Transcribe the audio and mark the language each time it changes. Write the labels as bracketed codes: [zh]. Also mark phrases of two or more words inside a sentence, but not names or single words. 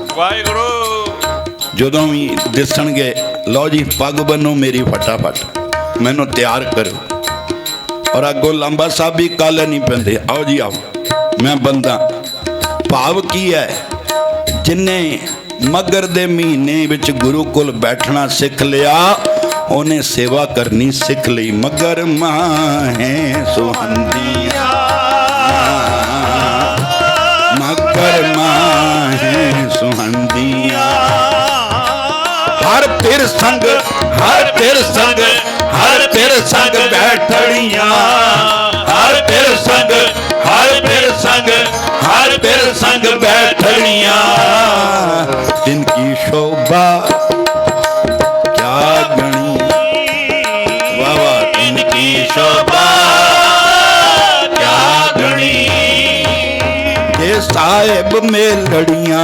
[pa] ਵਾਹਿਗੁਰੂ। ਜਦੋਂ ਵੀ ਦਿਸਣਗੇ ਲਓ ਜੀ ਪੱਗ ਬੰਨੋ ਮੇਰੀ ਫਟਾਫਟ, ਮੈਨੂੰ ਤਿਆਰ ਕਰੋ। ਔਰ ਅੱਗੋਂ ਲਾਂਬਾ ਸਾਹਿਬ ਵੀ ਕਾਲੇ ਨਹੀਂ ਪੈਂਦੇ, ਆਓ ਜੀ ਆਓ ਮੈਂ ਬੰਦਾ। ਭਾਵ ਕੀ ਹੈ? ਜਿੰਨੇ ਮਗਰ ਦੇ ਮਹੀਨੇ ਵਿਚ ਗੁਰੂਕੁਲ ਬੈਠਣਾ ਸਿਖ ਲਿਆ ਉਨ੍ਹਾਂ ਸੇਵਾ ਕਰਨੀ ਸਿਖ ਲੀ। ਮਗਰ ਮਾਹੇ ਸੁਹੰਦੀਆਂ, ਮਗਰ ਮਾਹੇ ਸੁਹੰਦੀਆਂ, ਹਰ ਪਿਰ ਸੰਗ, ਹਰ ਪਿਰ ਸੰਗ, ਹਰ ਪਿਰ ਸੰਗ ਬੈਠੜੀਆਂ, ਹਰ ਪਿਰ ਸੰਗ, ਹਰ ਪਿਰ ਸੰਗ, ਹਰ ਪਿਰ ਸੰਗ ਬੈਠੜੀਆਂ। ਜਿਨਕੀ ਸੋਭਾ ਕਿਆ ਗਣੀ, ਵਾਹ ਵਾਹ, ਇਨਕੀ ਸੋਭਾ ਕਿਆ ਗਣੀ। ਯੇ ਸਾਹਿਬ ਮੇਂ ਲੜੀਆਂ,